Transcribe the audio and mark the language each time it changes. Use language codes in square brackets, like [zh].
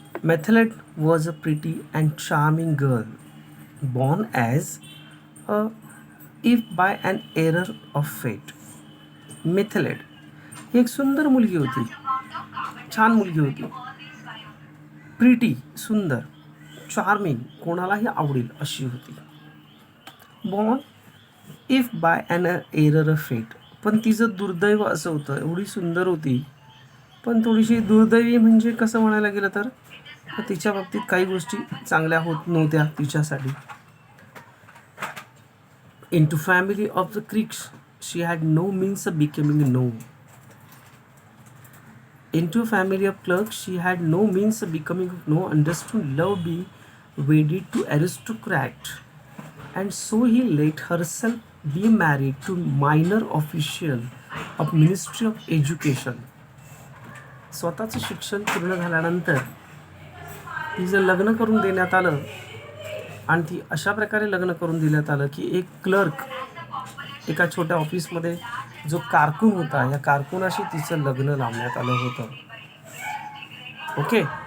[en] Metheled was a pretty and charming girl, born as a if by an error of fate. [mr] Metheled ही एक सुंदर मुलगी होती, छान मुलगी होती. प्रिटी सुंदर, चार्मिंग कोणालाही आवडेल अशी होती. [en] born if by an error of fate, [mr] पण तिचं दुर्दैव असं होतं. एवढी सुंदर होती पण थोडीशी दुर्दैवी, म्हणजे कसं म्हणायला गेलं तर तिच्या बाबतीत काही गोष्टी चांगल्या होत नव्हत्या तिच्यासाठी. [en] Into family of the Creeks, she had no means of becoming known. Into a family of clerks, she had no means of becoming known, understood love being wedded to aristocrat, and so he let herself be married to minor official of Ministry of Education. [mr] स्वतःचं शिक्षण पूर्ण झाल्यानंतर तिचं लग्न करून देण्यात आलं, आणि ती अशा प्रकारे लग्न करून देण्यात आलं की एक क्लर्क, एका छोट्या ऑफिसमध्ये जो कारकून होता, या कारकुनाशी तिचं लग्न लावण्यात आलं होतं. ओके.